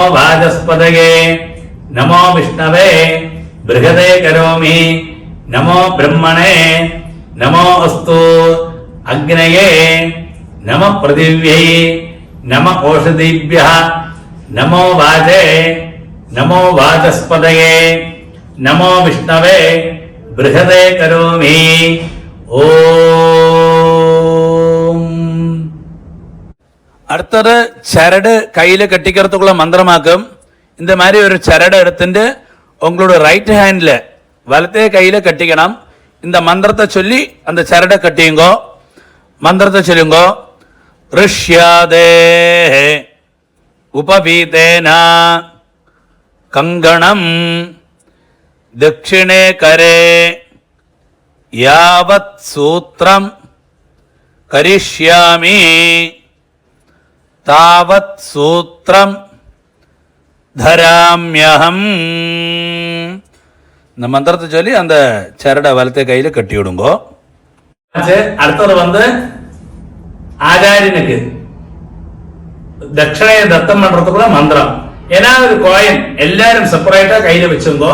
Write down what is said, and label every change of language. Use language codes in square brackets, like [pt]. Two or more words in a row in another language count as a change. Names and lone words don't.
[sa] वाचस्पतये नमो विष्णवे बृहदे करोमि नमो ब्रह्मणे नमो अस्तु अग्नये नमः पृथिव्यै नमः ओषधीभ्यः नमो वाजे नमो वाचस्पतये नमो विष्णवे बृहदे करोमि ஓம். [ta] அடுத்தது சரடு கையில கட்டிக்கிறதுக்குள்ள மந்திரமாக்கும். இந்த மாதிரி ஒரு சரடு எடுத்துட்டு உங்களோட [en] right hand [ta] வலத்தே கையில கட்டிக்கணும். இந்த மந்திரத்தை சொல்லி அந்த சரடை கட்டியுங்கோ. மந்திரத்தை சொல்லுங்கோ. [sa] ऋष्यादे उपवीतेन कंगणं दक्षिणे करे यावत् सूत्रं करिष्यामि तावत् सूत्रं धराम्यहम्. [ta] இந்த மந்திரத்தை சொல்லி அந்த சரடை வலத்தை கையில கட்டி விடுங்கோ. அடுத்தது வந்து ஆச்சாரியனுக்கு தட்சணையை தத்தம் பண்றதுக்குள்ள மந்திரம். ஏன்னா ஒரு கோயின் எல்லாரும் செப்பரேட்டா கையில வச்சுங்கோ.